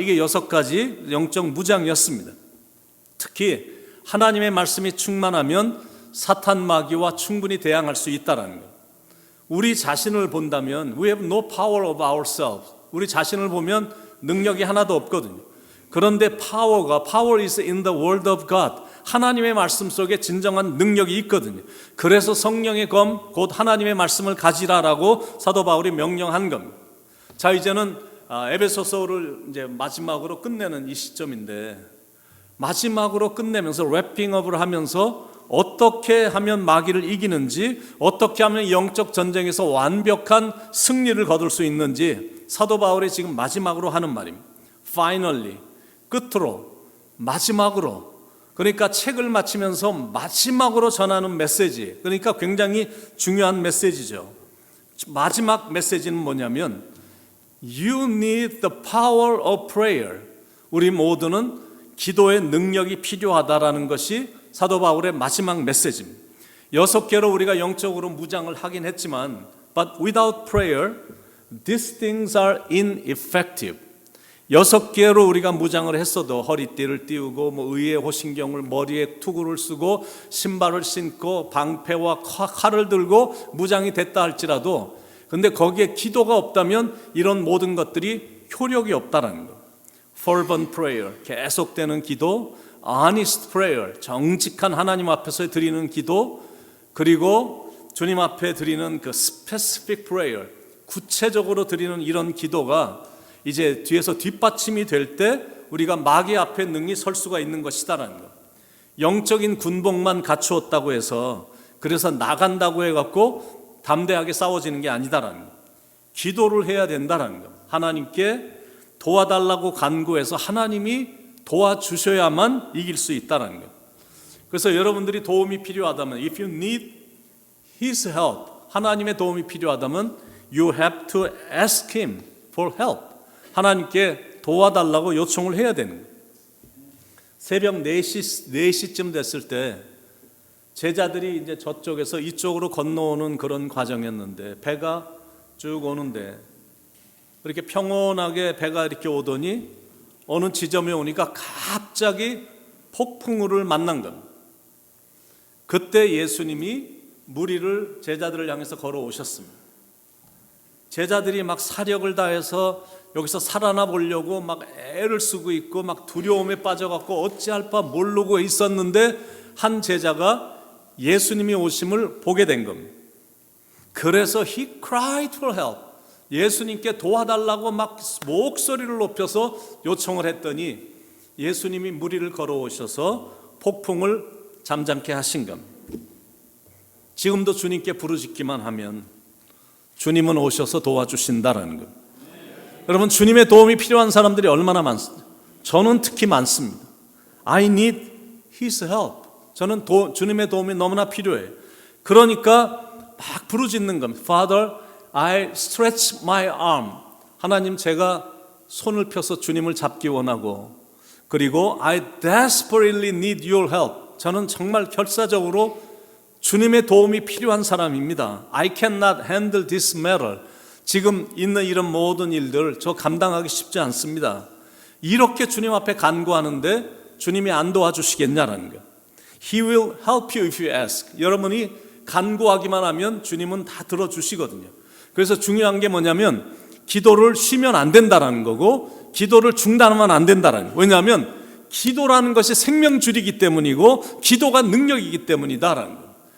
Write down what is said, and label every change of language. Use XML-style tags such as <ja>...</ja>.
<ko>이게 6가지 영적 무장이었습니다. 특히 하나님의 말씀이 충만하면 사탄 마귀와 충분히 대항할 수 있다는 것. 우리 자신을 본다면</ko> <en>we have no power of ourselves.</en> <ko>우리 자신을 보면 능력이 하나도 없거든요. 그런데</ko> <en>power is in the word of God.</en> <ko>하나님의 말씀 속에 진정한 능력이 있거든요. 그래서 성령의 검, 곧 하나님의 말씀을 가지라라고 사도 바울이 명령한 겁니다. 자, 이제는 에베소서를 이제 마지막으로 끝내는 이 시점인데, 마지막으로 끝내면서 래핑업을 하면서 어떻게 하면 마귀를 이기는지, 어떻게 하면 영적 전쟁에서 완벽한 승리를 거둘 수 있는지 사도 바울이 지금 마지막으로 하는 말입니다. Finally, 끝으로, 마지막으로. 그러니까 책을 마치면서 마지막으로 전하는 메시지, 그러니까 굉장히 중요한 메시지죠. 마지막 메시지는 뭐냐면</ko> <en>You need the power of prayer.</en> <ko>우리 모두는 기도의 능력이 필요하다라는 것이 사도 바울의 마지막 메시지입니다. 6개로 우리가 영적으로 무장을 하긴 했지만</ko> <en>But without prayer, these things are ineffective.</en> <ko>6개로 우리가 무장을 했어도 허리띠를 띄우고 의의 호신경을 머리에 투구를 쓰고 신발을 신고 방패와 칼을 들고 무장이 됐다 할지라도, 근데 거기에 기도가 없다면 이런 모든 것들이 효력이 없다라는 거.</ko> <en>Fervent prayer,</en> <ko>계속되는 기도,</ko> <en>honest prayer,</en> <ko>정직한 하나님 앞에서 드리는 기도, 그리고 주님 앞에 드리는 그</ko> <en>specific prayer,</en> <ko>구체적으로 드리는 이런 기도가 이제 뒤에서 뒷받침이 될 때 우리가 마귀 앞에 능히 설 수가 있는 것이다라는 것. 영적인 군복만 갖추었다고 해서, 그래서 나간다고 해갖고 담대하게 싸워지는 게 아니다라는 거. 기도를 해야 된다라는 거. 하나님께 도와달라고 간구해서 하나님이 도와주셔야만 이길 수 있다라는 거. 그래서 여러분들이 도움이 필요하다면,</ko> <en>if you need His help,</en> <ko>하나님의 도움이 필요하다면</ko> <en>you have to ask Him for help.</en> <ko>하나님께 도와달라고 요청을 해야 되는 거예요. 새벽 4시쯤 됐을 때 제자들이 이제 저쪽에서 이쪽으로 건너오는 그런 과정이었는데, 배가 쭉 오는데 이렇게 평온하게 배가 이렇게 오더니 어느 지점에 오니까 갑자기 폭풍우를 만난 겁니다. 그때 예수님이 무리를, 제자들을 향해서 걸어오셨습니다. 제자들이 막 사력을 다해서 여기서 살아나 보려고 막 애를 쓰고 있고 막 두려움에 빠져갖고 어찌할 바 모르고 있었는데, 한 제자가 예수님이 오심을 보게 된 겁니다. 그래서</ko> <en>he cried for help.</en> <ko>예수님께 도와달라고 막 목소리를 높여서 요청을 했더니 예수님이 무리를 걸어오셔서 폭풍을 잠잠케 하신 겁니다. 지금도 주님께 부르짖기만 하면 주님은 오셔서 도와주신다라는 겁니다. 여러분, 주님의 도움이 필요한 사람들이 얼마나 많습니까? 저는 특히 많습니다.</ko> <en>I need His help.</en> <ko>저는 주님의 도움이 너무나 필요해요. 그러니까 막 부르짖는 겁니다.</ko> <en>Father, I stretch my arm.</en> <ko>하나님, 제가 손을 펴서 주님을 잡기 원하고, 그리고</ko> <en>I desperately need your help.</en> <ko>저는 정말 결사적으로 주님의 도움이 필요한 사람입니다.</ko> <en>I cannot handle this matter.</en> <ko>지금 있는 이런 모든 일들 저 감당하기 쉽지 않습니다. 이렇게 주님 앞에 간구하는데 주님이 안 도와주시겠냐라는 거.</ko> <en>He will help you if you ask.</en> <ko>여러분이 간구하기만 하면 주님은 다 들어주시거든요. 그래서 중요한 게 뭐냐면 기도를 쉬면 안 된다라는 거고, 기도를 중단하면 안 된다라는 거예요. 왜냐하면 기도라는 것이 생명줄이기 때문이고 기도가 능력이기 때문이다라는 거예요.</ko>